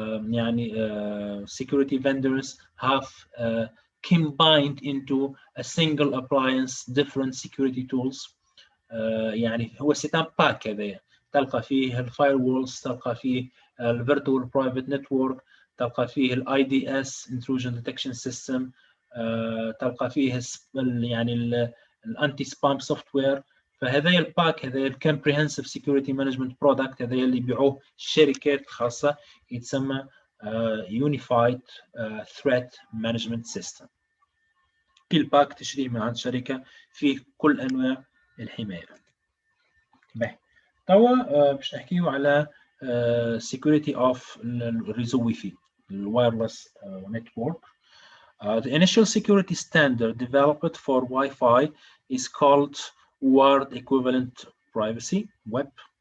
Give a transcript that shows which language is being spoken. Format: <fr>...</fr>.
<ar>يعني</ar> <en>security vendors have combined into a single appliance different security tools.</en> <ar>يعني هو سيتان باك هذايا، تلقى فيه الفايروولز، تلقى فيه الفيرتوال برايفت نتورك، تلقى فيه الاي دي اس intrusion detection system، تلقى فيه يعني الانتي سبام سوفت وير. فهذا الباك هذا الكومبريهنسيف سيكوريتي مانجمنت برودكت هذا اللي يبيعوه الشركات الخاصه يتسمى يونيفايد ثريت مانجمنت سيستم. كل باك تشريه من عند شركه فيه كل انواع الحمايه. باهي توا باش نحكيو على</ar> <en>security of</en> <ar>الريزو واي فاي الوايرلس network.</ar> <en>The initial security standard developed for Wi-Fi is called Word Equivalent Privacy (WEP).</en>